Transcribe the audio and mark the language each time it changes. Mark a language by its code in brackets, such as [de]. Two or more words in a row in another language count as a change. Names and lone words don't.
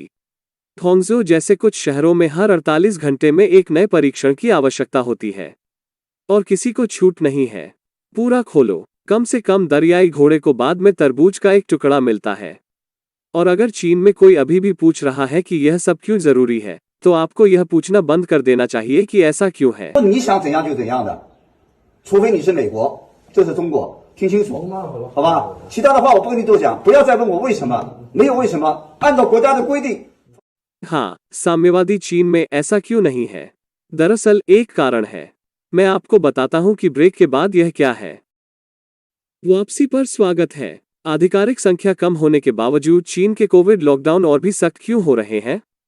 [hi] थोंगजो जैसे कुछ शहरों में हर 48 घंटे में एक नए परीक्षण की आवश्यकता होती है और किसी को छूट नहीं है। पूरा खोलो। कम से कम दरियाई घोड़े को बाद में तरबूज का एक टुकड़ा मिलता है। और अगर चीन में कोई अभी भी पूछ रहा है कि यह सब क्यों जरूरी है, तो आपको यह पूछना बंद कर देना चाहिए कि ऐसा क्यों है। [zh] 你想怎样就怎样的，除非你是美国，这是中国，听清楚，好吧？其他的话我不跟你多讲，不要再问我为什么，没有为什么，按照国家的规定。 [hi] हाँ, साम्यवादी चीन में ऐसा क्यों नहीं है? दरअसल एक कारण है। मैं आपको बताता हूं कि ब्रेक के बाद यह क्या है। वापसी पर स्वागत है। आधिकारिक संख्या कम होने के बावजूद चीन के कोविड लॉकडाउन और भी सख्त क्यों हो रहे हैं?